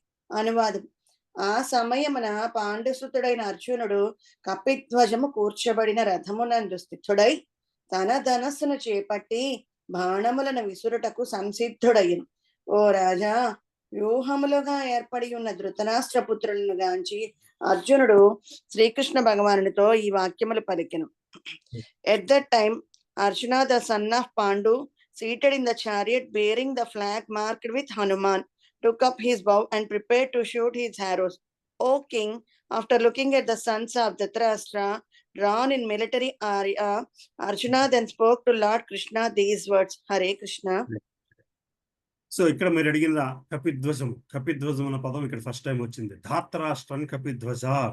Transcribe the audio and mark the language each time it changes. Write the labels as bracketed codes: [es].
[te] అనువాదం: ఆ సమయమున పాండుసుతుడైన అర్జునుడు కపిధ్వజము కూర్చబడిన రథమునందు స్థితుడై తన ధనస్సును చేపట్టి బాణములను విసురుటకు సంసిద్ధుడయ్యను. ఓ రాజా, వ్యూహములుగా ఏర్పడి ఉన్న ధృతరాష్ట్ర పుత్రులను గాంచి అర్జునుడు శ్రీకృష్ణ భగవానుడితో ఈ వాక్యములు పలికెను. [en] At that time Arjuna, the son of Pandu, seated in the chariot bearing the flag marked with Hanuman, took up his bow and prepared to shoot his arrows. O king, after looking at the sons of Dhritarashtra drawn in military array, Arjuna then spoke to Lord Krishna these words. Hare Krishna. [te] So ఇక్కడ మీరు అడిగిన కపిధ్వజం అన్న పదం ఇక్కడ first time వచ్చింది. ధాతరాష్ట్రం కపిధ్వజ.